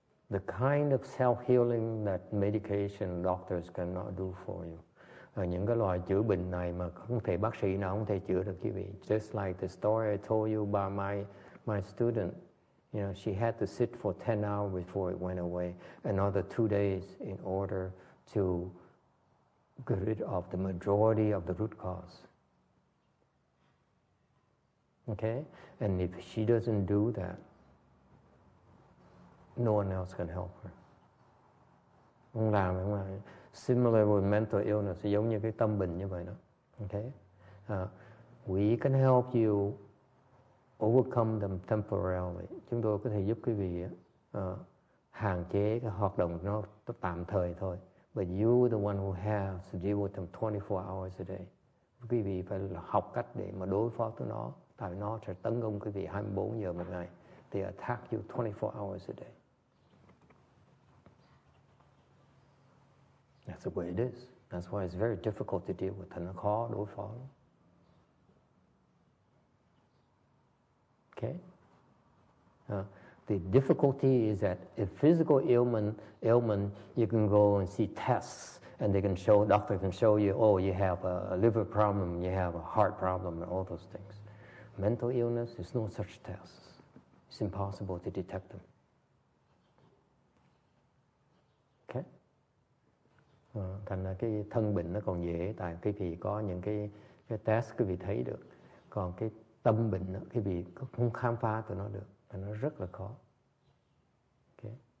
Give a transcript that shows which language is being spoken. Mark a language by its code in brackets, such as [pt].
[en] the kind of self-healing that medication doctors cannot do for you. [vi] Những cái loại chữa bệnh này mà không thể bác sĩ nào không thể chữa được quý vị. [en] Just like the story I told you about my student. You know, she had to sit for 10 hours before it went away. Another 2 days in order to get rid of the majority of the root cause. Okay? And if she doesn't do that, no one else can help her. [vi] Không làm. [en] Similar with mental illness, [vi] giống như cái tâm bệnh như vậy đó. [en] Okay? We can help you overcome them temporarily. [vi] Chúng tôi có thể giúp quý vị hạn chế cái hoạt động nó tạm thời thôi. [en] But you the one who has to deal with them 24 hours a day. [vi] Quý vị phải học cách để mà đối phó với nó. Tại nó sẽ tấn công quý vị 24 giờ một ngày. [en] They attack you 24 hours a day. That's the way it is. That's why it's very difficult to deal with. [vi] Nó khó đối phó. [en] Okay? The difficulty is that if physical ailment, you can go and see tests, and doctor can show you, oh, you have a liver problem, you have a heart problem, and all those things. Mental illness, there's no such tests. It's impossible to detect them. Okay? [vi] Thành ra cái thân bệnh nó còn dễ, tại quý vị có những cái test quý vị thấy được. Còn cái tâm bệnh đó, quý vị không khám phá tụi nó được, và nó rất là khó. Okay.